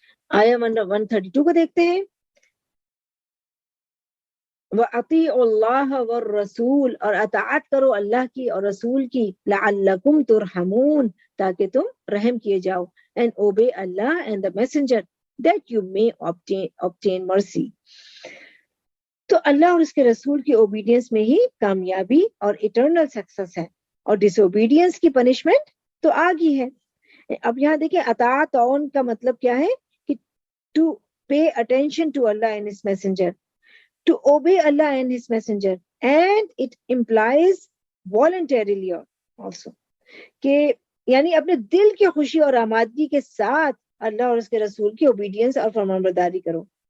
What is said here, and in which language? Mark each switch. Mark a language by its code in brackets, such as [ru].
[ur] آیا 132 کو دیکھتے ہیں. [ar] وَأَطِيعُوا اللَّهَ وَالرَّسُولَ، [ur] اور اطاعت کرو اللہ کی اور رسول کی، [ar] لَعَلَّكُمْ تُرْحَمُونَ، [ur] تاکہ تم رحم کیے جاؤ. [en] And obey Allah and the messenger that you may obtain mercy. [ur] تو اللہ اور اس کے رسول کی اوبیڈینس میں ہی کامیابی اور اٹرنل سکسس ہے، اور ڈس اوبیڈینس کی پنشمنٹ تو آگ ہی ہے. اب یہاں دیکھیں اطاعت اون کا مطلب کیا ہے کہ [en] to pay attention to Allah and his messenger, to obey Allah and His Messenger, and it implies voluntarily also [ur] کہ یعنی اپنے دل کی خوشی اور آمادگی کے ساتھ اللہ اور اس کے رسول کی اوبیڈینس اور فرمانبرداری کرو.